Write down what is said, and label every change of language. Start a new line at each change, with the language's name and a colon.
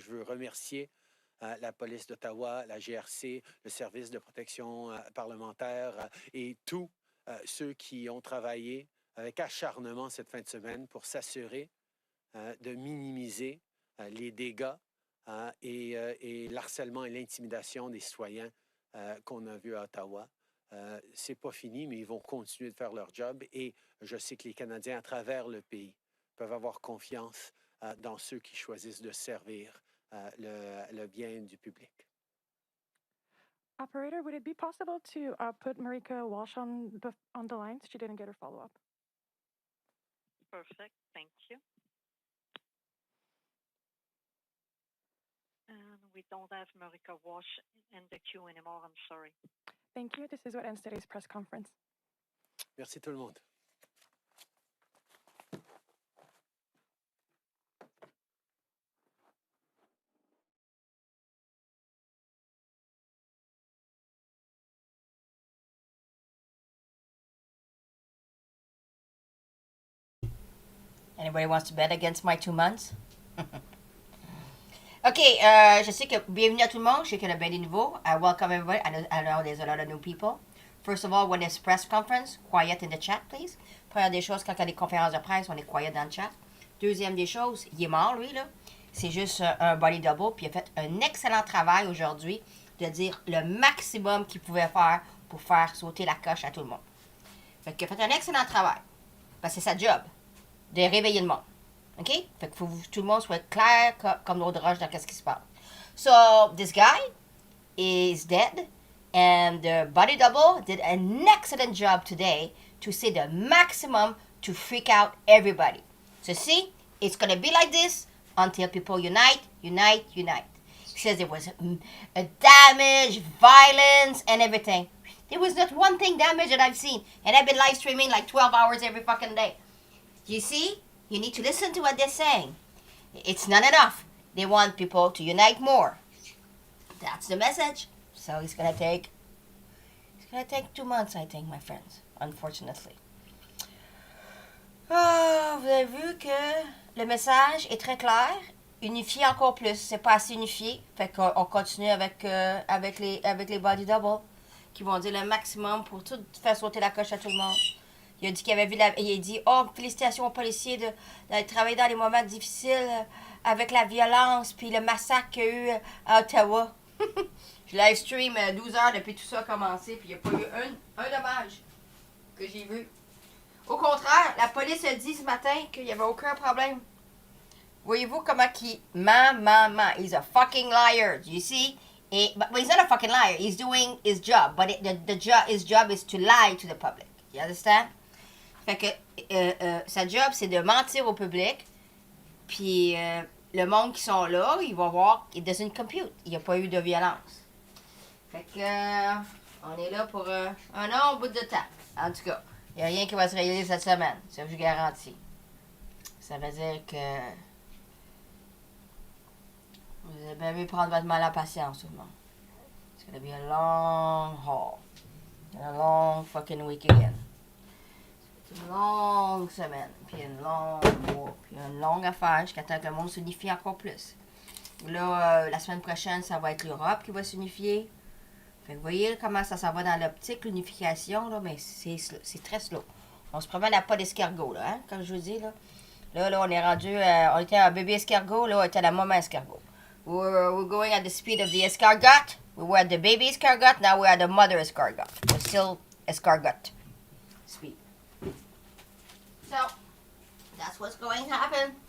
French: Je veux remercier la police d'Ottawa, la GRC, le service de protection parlementaire et tous ceux qui ont travaillé avec acharnement cette fin de semaine pour s'assurer de minimiser les dégâts et l'harcèlement et l'intimidation des citoyens qu'on a vu à Ottawa. C'est pas fini, mais ils vont continuer de faire leur job et je sais que les Canadiens à travers le pays peuvent avoir confiance dans ceux qui choisissent de servir le bien du public.
English: Operator, would it be possible to put Marika Walsh on the line? She didn't get her follow-up. Perfect. Thank you. And we don't have Marika Walsh in the queue anymore. I'm sorry. Thank you. This is what ends today's press conference.
French: Merci tout le monde.
English: Anybody wants to bet against my 2 months?
French: OK, je sais que bienvenue à tout le monde. Je sais qu'il y a bien des nouveaux.
English: I welcome everybody. I know there's a lot of new people. First of all, when it's press conference, quiet in the chat, please.
French: Première des choses, quand il y a des conférences de presse, on est quiet dans le chat. Deuxième des choses, il est mort, lui, là. C'est juste un body double. Puis il a fait un excellent travail aujourd'hui de dire le maximum qu'il pouvait faire pour faire sauter la coche à tout le monde. Fait qu'il a fait un excellent travail. Parce que c'est sa job de réveiller le monde. OK? Fait qu'il faut que tout le monde soit clair comme l'eau de roche dans ce qui se passe.
English: So, this guy is dead. And the body double did an excellent job today to say the maximum to freak out everybody. So see, it's going to be like this until people unite. He says there was a damage, violence, and everything. There was not one thing damaged that I've seen. And I've been live streaming like 12 hours every fucking day. You see? You need to listen to what they're saying. It's not enough. They want people to unite more. That's the message. So it's going to take gonna take 2 months, I think, my friends, unfortunately.
French: Ah, vous avez vu que le message est très clair. Unifié encore plus. C'est pas assez unifié. Fait qu'on continue avec les body double qui vont dire le maximum pour tout faire sauter la coche à tout le monde. Il a dit qu'il avait vu il a dit oh, félicitations aux policiers de travailler dans les moments difficiles avec la violence puis le massacre qu'il y a eu à Ottawa. Je live stream 12 heures depuis tout ça a commencé puis il n'y a pas eu un dommage que j'ai vu. Au contraire, la police a dit ce matin qu'il n'y avait aucun problème. Voyez-vous comment qu'il ment.
English: He's a fucking liar. Do you see? But he's not a fucking liar. He's doing his job. But his job is to lie to the public. You understand?
French: Fait que sa job, c'est de mentir au public. Puis le monde qui sont là, ils vont voir,
English: it doesn't compute.
French: Il n'y a pas eu de violence. Fait que on est là pour un long bout de temps. En tout cas, il n'y a rien qui va se réaliser cette semaine. Ça, je vous garantis. Ça veut dire que vous avez bien mieux prendre votre mal à patience, tout le monde.
English: It's gonna be a long haul. And a long fucking week again.
French: C'est une longue semaine, puis une longue mois, puis une longue affaire jusqu'à temps que le monde s'unifie encore plus. Là, la semaine prochaine, ça va être l'Europe qui va s'unifier. Fait que vous voyez comment ça s'en va dans l'optique, l'unification, là, mais c'est très slow. On se promène à pas d'escargot, là, hein, comme je vous dis, là. Là, on est rendu, on était un bébé escargot, là, on était à la maman escargot.
English: We're going at the speed of the escargot. We were at the baby escargot, now we're at the mother escargot. We're still escargot speed. So, that's what's going to happen.